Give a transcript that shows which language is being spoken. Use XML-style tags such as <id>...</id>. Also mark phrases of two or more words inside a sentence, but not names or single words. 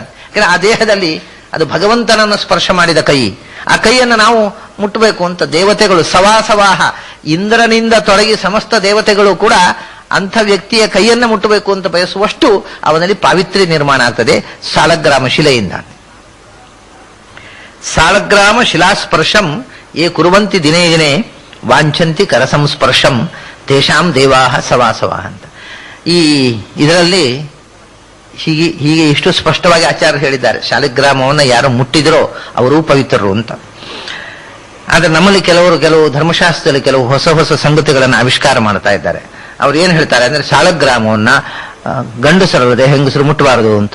<kn>ಯಾಕಂದ್ರೆ ಆ ದೇಹದಲ್ಲಿ ಅದು ಭಗವಂತನನ್ನು ಸ್ಪರ್ಶ ಮಾಡಿದ ಕೈ, ಆ ಕೈಯನ್ನು ನಾವು ಮುಟ್ಟಬೇಕು ಅಂತ ದೇವತೆಗಳು ಸವಾಸವಾಹ, ಇಂದ್ರನಿಂದ ತೊಡಗಿ ಸಮಸ್ತ ದೇವತೆಗಳು ಕೂಡ ಅಂಥ ವ್ಯಕ್ತಿಯ ಕೈಯನ್ನು ಮುಟ್ಟಬೇಕು ಅಂತ ಬಯಸುವಷ್ಟು ಅವನಲ್ಲಿ ಪಾವಿತ್ರ್ಯ ನಿರ್ಮಾಣ ಆಗ್ತದೆ ಸಾಲಗ್ರಾಮ ಶಿಲೆಯಿಂದ.</kn> <sa>ಸಾಲಗ್ರಾಮ ಶಿಲಾಸ್ಪರ್ಶಂ ಯೇ ಕುರುವಂತಿ ದಿನೇ ದಿನೇ ವಾಂಛಂತಿ ಕರಸಂಸ್ಪರ್ಶಂ ತೇಷಾಂ ದೇವಾಹ ಸವಾಸವಾಹ ಅಂತ.</sa> <kn>ಇದರಲ್ಲಿ ಹೀಗೆ ಇಷ್ಟು ಸ್ಪಷ್ಟವಾಗಿ ಆಚಾರ್ಯರು ಹೇಳಿದ್ದಾರೆ. ಶಾಲಿಗ್ರಾಮವನ್ನು ಯಾರು ಮುಟ್ಟಿದರೋ ಅವರೂ ಪವಿತ್ರರು ಅಂತ. ಆದರೆ ನಮ್ಮಲ್ಲಿ ಕೆಲವು ಧರ್ಮಶಾಸ್ತ್ರದಲ್ಲಿ ಕೆಲವು ಹೊಸ ಹೊಸ ಸಂಗತಿಗಳನ್ನು ಆವಿಷ್ಕಾರ ಮಾಡ್ತಾ ಇದ್ದಾರೆ. ಅವ್ರು ಏನು ಹೇಳ್ತಾರೆ ಅಂದ್ರೆ ಶಾಲಗ್ರಾಮವನ್ನ ಗಂಡಸರಲ್ಲದೆ ಹೆಂಗಸರು ಮುಟ್ಟಬಾರದು ಅಂತ.</kn>